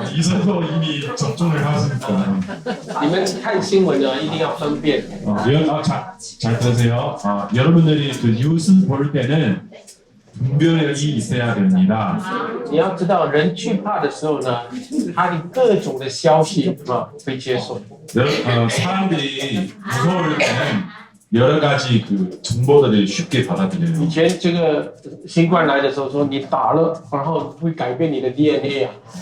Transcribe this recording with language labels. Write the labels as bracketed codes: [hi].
[zh] 医生都 [ko] 이미 접종을 하시니까. [zh] 你们看新闻呢，一定要分辨。 [ko] 잘 들으세요. 여러분들이 그 뉴스 볼 때는 분별력이 있어야 됩니다. [zh] 你要知道，人惧怕的时候呢，他的各种的消息会接受。 [ko] 사람들이 무서울 때는 여러 가지 그 정보들을 쉽게 받아들여요. [zh] 以前这个新冠来的时候，说你打了，然后会改变你的 DNA 啊。